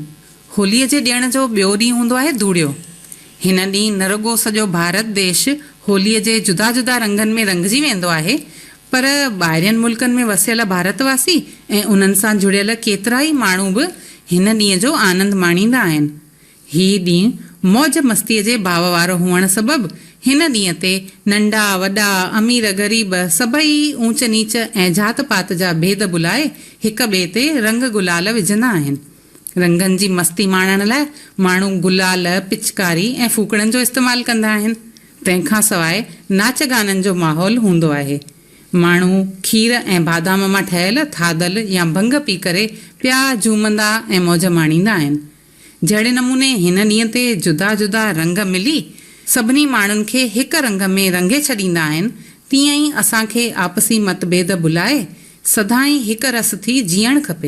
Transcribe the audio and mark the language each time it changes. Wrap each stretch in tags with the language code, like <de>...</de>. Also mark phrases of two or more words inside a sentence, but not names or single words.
<sd>होलीअ जे ॾियण जो ॿियो ॾींहुं हूंदो आहे धूड़ियो। हिन ॾींहुं न रुॻो सॼो भारत देश होलीअ जे जुदा जुदा रंगनि में रंगजी वेंदो आहे, पर ॿाहिरियनि मुल्कनि में वसियल भारतवासी ऐं उन्हनि सां जुड़ियल केतिरा ई माण्हू बि हिन ॾींहं जो आनंद माणींदा आहिनि। हीउ ॾींहुं मौज मस्तीअ जे भाव वारो हुअण सबबि हिन ॾींहं ते नंढा वॾा, अमीर ग़रीब सभई ऊंच नीच ऐं जात पात जा भेद भुलाए हिक ॿिए ते रंग गुलाल विझंदा आहिनि। रंगनि जी मस्ती माणण लाइ माण्हू गुलाल, पिचकारी ऐं फूकड़नि जो इस्तेमालु कंदा आहिनि। तंहिंखां सवाइ नाच गाननि जो माहौल हूंदो आहे। माण्हू खीर ऐं बादाम मां ठहियल थादल या भंग पी करे पिया झूमंदा ऐं मौज माणींदा आहिनि। जहिड़े नमूने हिन ॾींहं ते जुदा जुदा रंग मिली सभिनी माण्हुनि खे हिक रंग में रंगे छॾींदा आहिनि, तीअं ई असांखे आपसी मतभेद भुलाए सदाईं हिक रस थी जीअणु खपे।</sd>